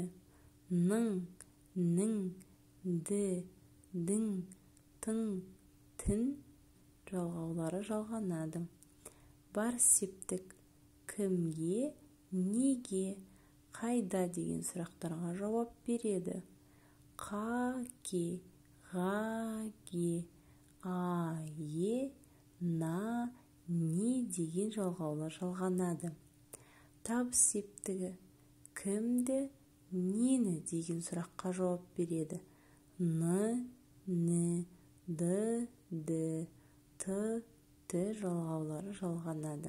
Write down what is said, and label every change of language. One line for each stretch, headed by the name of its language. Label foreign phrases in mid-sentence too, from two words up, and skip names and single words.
Kazakh: Ның, нің, ді, дің, тың, тін жалғаулары жалғанады. Барыс септік кімге, неге, қайда деген сұрақтарға жауап береді. Қа, ке, ға, ге, а, е, на, не деген жалғаулар жалғанады. Табыс септігі кімді, нені деген сұраққа жауап береді. Ны, ні, ды, ді, ты, ті жалғаулары жалғанады.